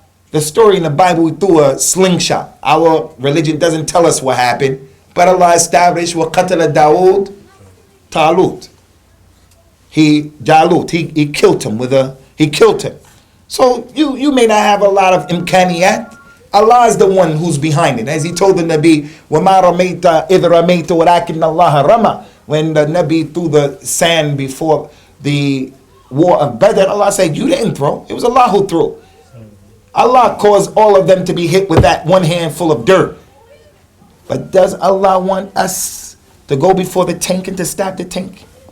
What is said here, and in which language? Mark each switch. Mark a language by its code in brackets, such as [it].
[en] The story in the Bible, we threw a slingshot. Our religion doesn't tell us what happened, but Allah established [ar] وَقَتَلَ دَاوُودَ طَالُوتَ. [en] He killed him he killed him. So you may not have a lot of imkaniyat. Allah is the one who's behind it. As he told the Nabi, [ar] وَمَا رَمَيْتَ إِذْ رَمَيْتَ وَلَكِنَّ اللَّهَ رَمَى. [en] When the Nabi threw the sand before the war of Badr, Allah said, you didn't throw. It was Allah who threw. Allah caused all of them to be hit with that one handful of dirt. But does Allah want us to go before the tank and to stop the tank?